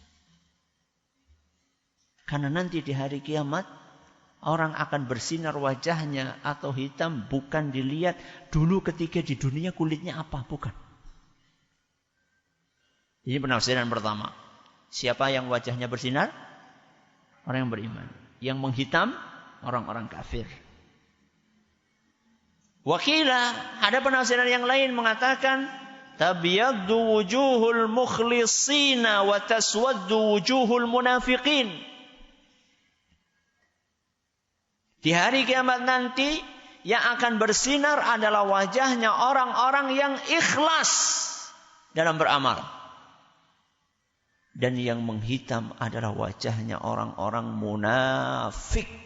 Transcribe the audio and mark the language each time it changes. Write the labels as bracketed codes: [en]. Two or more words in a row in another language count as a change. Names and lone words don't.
[id] Karena nanti di hari kiamat orang akan bersinar wajahnya atau hitam bukan dilihat dulu ketika di dunia kulitnya apa, bukan. Ini penafsiran pertama. Siapa yang wajahnya bersinar? Orang yang beriman. Yang menghitam? Orang-orang kafir. Wakila, ada penafsiran yang lain mengatakan [ar] تبيض وجوه المخلصين وتسود وجوه المنافقين. [id] Di hari kiamat nanti yang akan bersinar adalah wajahnya orang-orang yang ikhlas dalam beramal. Dan yang menghitam adalah wajahnya orang-orang munafik.